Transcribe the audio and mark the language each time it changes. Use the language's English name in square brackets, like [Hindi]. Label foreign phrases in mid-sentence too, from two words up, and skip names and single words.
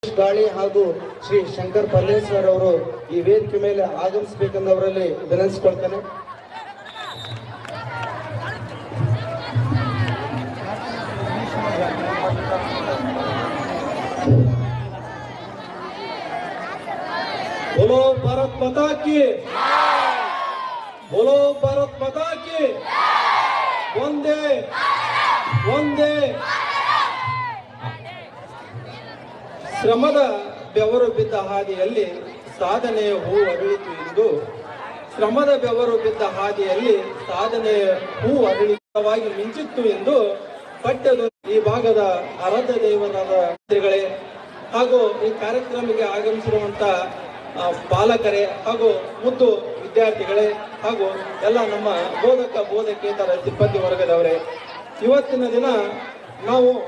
[Kannada] ಗಾಳಿ ಹಾಗೂ ಶ್ರೀ ಶಂಕರ್ ಪಲ್ಲೇಶ್ವರ್ ಅವರು ಈ ವೇದಿಕೆ ಮೇಲೆ ಆಗಮಿಸಬೇಕೆಂದವರಲ್ಲಿ ವಿನಂತಿಸಿಕೊಳ್ತೇನೆ. [Hindi] बोलो भारत माता की, बोलो भारत माता की, वंदे वंदे. [Kannada] ಶ್ರಮದ ಬೆವರು ಬಿದ್ದ ಹಾದಿಯಲ್ಲಿ ಸಾಧನೆಯ ಹೂ ಅರಳಿತು ಎಂದು, ಶ್ರಮದ ಬೆವರು ಬಿದ್ದ ಹಾದಿಯಲ್ಲಿ ಸಾಧನೆಯ ಹೂ ಅರಳಿತವಾಗಿ ಮಿಂಚಿತ್ತು ಎಂದು ಪಠ್ಯದ ಈ ಭಾಗದ ಆರಾಧ್ಯ ದೇವರಾದ ಶ್ರೀಗಳೇ ಹಾಗೂ ಈ ಕಾರ್ಯಕ್ರಮಕ್ಕೆ ಆಗಮಿಸಿರುವಂತ ಪಾಲಕರೇ ಹಾಗೂ ಮುದ್ದು ವಿದ್ಯಾರ್ಥಿಗಳೇ ಹಾಗೂ ಎಲ್ಲ ನಮ್ಮ ಬೋಧಕೇತರ ಸಿಬ್ಬಂದಿ ವರ್ಗದವರೇ, ಇವತ್ತಿನ ದಿನ ನಾವು